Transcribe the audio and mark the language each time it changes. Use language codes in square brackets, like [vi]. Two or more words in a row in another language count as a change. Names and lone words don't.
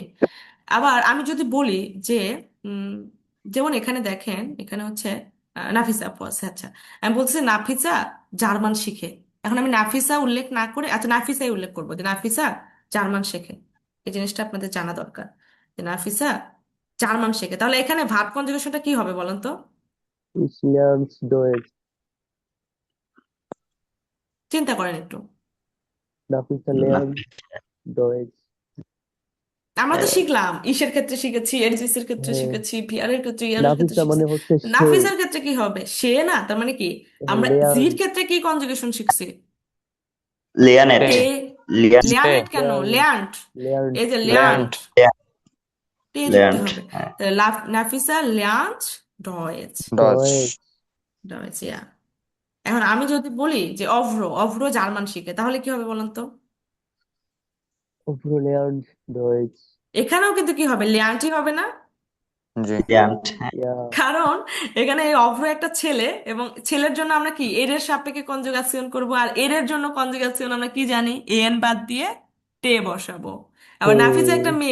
[bn] আবার আমি যদি বলি যে উম, যেমন এখানে দেখেন, এখানে হচ্ছে নাফিসা আপু আছে, আচ্ছা আমি বলছি নাফিসা জার্মান শিখে। এখন আমি নাফিসা উল্লেখ না করে, আচ্ছা নাফিসাই উল্লেখ করবো যে নাফিসা জার্মান শেখে। এই জিনিসটা আপনাদের জানা দরকার, যে নাফিসা জার্মান শেখে। তাহলে এখানে ভার্ব কনজুগেশনটা কি হবে বলেন তো? [de] Ich lerne Deutsch. [bn] চিন্তা করেন একটু। Nafisa না, [de] lernt Deutsch. [bn] আমরা তো শিখলাম, ইসের ক্ষেত্রে শিখেছি, এর ক্ষেত্রে হ্যাঁ, শিখেছি, এর ক্ষেত্রে, ইয়ারের ক্ষেত্রে নাফিসা শিখেছি। মানে হচ্ছে সে। নাফিসের ক্ষেত্রে কি হবে? সে না, তার মানে কি আমরা জির লেয়ার্ন ক্ষেত্রে কি কনজুগেশন শিখছি? লিয়ানেট। টে টে, লিয়ান। টে লিয়ানেট কেন, লেয়ার্ন লেয়ান্ট, লেয়ার্ন এই যে ল্যান্ড লেয়ান্ট, টে যুক্ত লিয়ান্ট। হবে। তাহলে নাফিসা [de] lernt Deutsch, [bn] ডজ Deutsch. ডয়েচ, ইয়া। এখন আমি যদি বলি যে অভ্র, অভ্র জার্মান শিখে, তাহলে কি হবে বলেন তো? [de] Obro lernt Deutsch. [bn] এখানেও কিন্তু কি হবে, লেয়ান্টই হবে না? জি লিয়ান্ট। Ja, কারণ এখানে এই অভ্র একটা ছেলে, এবং ছেলের জন্য আমরা কি এর এর সাপেক্ষে কনজুগাসিয়ন করব, আর এর এর জন্য কনজুগাসিয়ন আমরা কি জানি, এন বাদ দিয়ে টে বসাবো। আবার নাফিসা একটা te